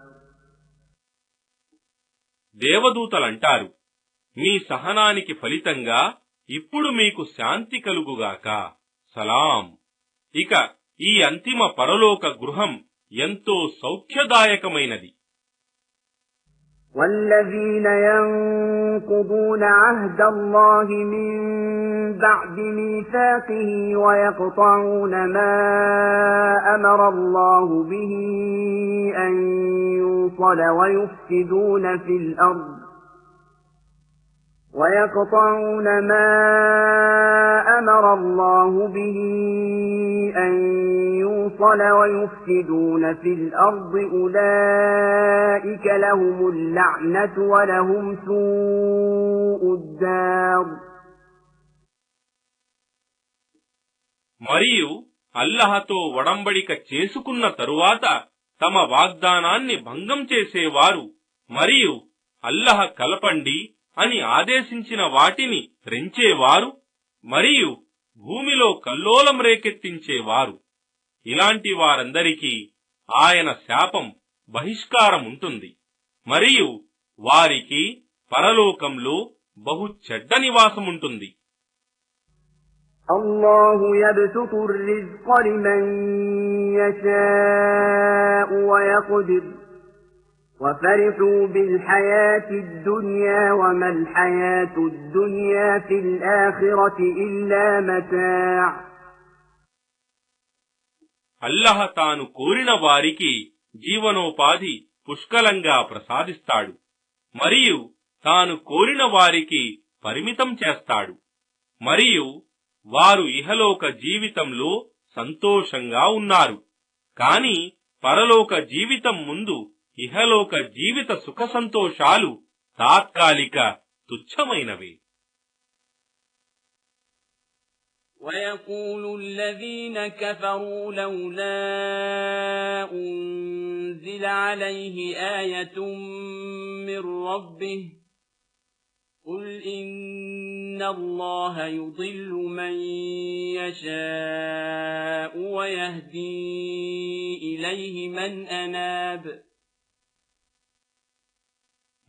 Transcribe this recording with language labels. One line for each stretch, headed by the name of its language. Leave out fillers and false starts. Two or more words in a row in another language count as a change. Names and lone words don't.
Telugu: దేవదూతలంటారు, మీ సహనానికి ఫలితంగా ఇప్పుడు మీకు శాంతి కలుగుగాక, సలాం. ఇక ఈ అంతిమ పరలోక గృహం ఎంతో సౌఖ్యదాయకమైనది.
Arabic: والذين ينقضون عهد الله من بعد ميثاقه ويقطعون ما أمر الله به أن يوصل ويفسدون في الأرض ويقطعون ما أمر الله به أن يوصل ويفسدون في الأرض أولئك لهم اللعنة ولهم سوء الدار.
Telugu: మరియు అల్లహతో ఒడంబడిక చేసుకున్న తరువాత తమ వాగ్దానాన్ని భంగం చేసేవారు మరియు అల్లహ కలపండి అని ఆదేశించిన వాటిని త్రెంచేవారు మరియు భూమిలో కల్లోలం రేకెత్తించేవారు, ఇలాంటి వారందరికీ ఆయన శాపం, బహిష్కారం ఉంటుంది మరియు వారికి పరలోకంలో బహు చెడ్డ నివాసముంటుంది.
Arabic: الله يبسط الرزق لمن يشاء ويقدر وفرحوا بالحياة الدنيا وما الحياة الدنيا في الآخرة إلا متاع.
Telugu: అల్లహ తాను కోరిన వారికి జీవనోపాధి పుష్కలంగా ప్రసాదిస్తాడు మరియు తాను కోరిన వారికి పరిమితం చేస్తాడు మరియు వారు ఇహలోక జీవితంలో సంతోషంగా ఉన్నారు, కాని పరలోక జీవితం ముందు ఇహలోక జీవిత సుఖ సంతోషాలు తాత్కాలిక తుచ్చమైనవే.
Arabic: ويقول الذين كفروا لولا أنزل عليه آية من ربه قل إن الله يضل من يشاء ويهدي إليه من أناب.